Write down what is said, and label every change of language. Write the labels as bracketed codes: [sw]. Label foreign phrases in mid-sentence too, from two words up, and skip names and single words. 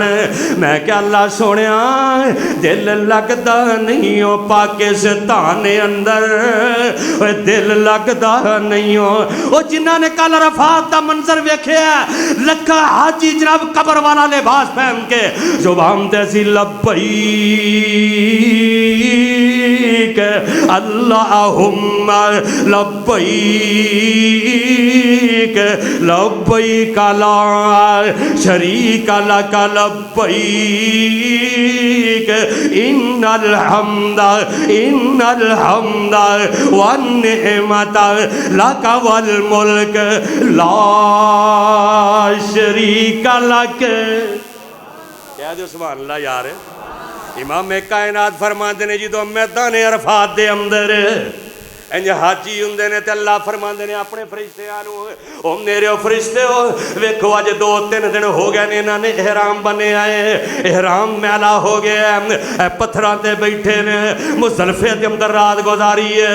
[pa] میں کیا اللہ سوہنیا دل لگدا نہیں او پاکستان دے اندر، اوئے دل لگدا نہیں او جنہاں نے کل عرفات دا منظر ویکھیا، لکھاں حاجی جناب قبر والا لباس پہن کے زبان تے سی [ar] لبيك اللهم لبيك لبيك لا شريك لك لبيك إن الحمد والنعمة لك والملك لا شريك لك. [pa] کہہ دو [ar] سبحان الله [pa] یار. امام کائنات فرماتے نے جو میدان عرفات دے اندر انج حاجی ہندے نے تے اللہ فرماتے نے اپنے فرشتیاں نوں، او میرے فرشتے ہو ویکھو اج 2-3 دن ہو گئے نے انہاں نے احرام بنے آئے، احرام میلا ہو گیا، پتھراں تے بیٹھے نے، مزدلفے دے اندر رات گزاری ہے.